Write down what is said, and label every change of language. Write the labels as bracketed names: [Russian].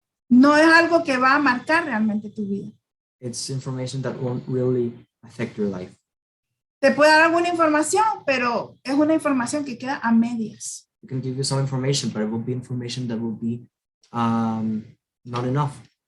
[Spanish] No es algo que va a marcar realmente tu vida. [English] It's information that won't really affect your life. [Spanish] Te puede dar alguna información, pero es una información que queda a medias. [English] It can give you some information, but it will be information that will be not enough.